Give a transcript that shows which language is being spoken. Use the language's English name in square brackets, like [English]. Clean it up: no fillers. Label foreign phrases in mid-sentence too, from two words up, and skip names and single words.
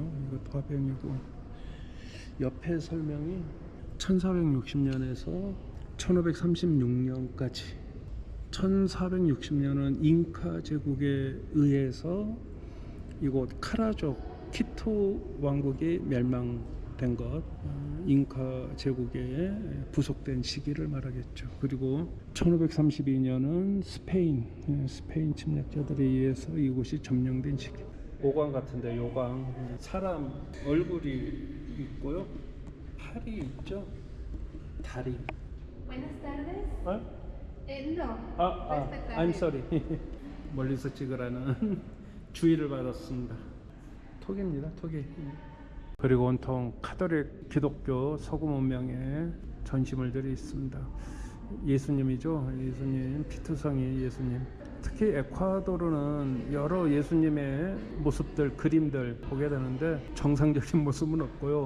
[Korean] 이것도 화병이고 옆에 설명이 1460년에서 1536년까지 1460년은 잉카 제국에 의해서 이곳 카라족 키토 왕국이 멸망된 것, 잉카 제국에 부속된 시기를 말하겠죠. 그리고 1532년은 스페인 침략자들에 의해서 이곳이 점령된 시기. 오광 같은데 요광 사람 얼굴이 있고요. 팔이 있죠. 다리. [Spanish] Buenas tardes. [Korean] 어? [Spanish] No. [English] I'm sorry. [Korean] 멀리서 찍으라는 주의를 받았습니다. 토기입니다. 토기. 그리고 온통 카톨릭 기독교 서구 문명의 전시물들이 있습니다. 예수님이죠. 예수님, 피투성이 예수님. 특히 에콰도르는 여러 예수님의 모습들, 그림들 보게 되는데 정상적인 모습은 없고요.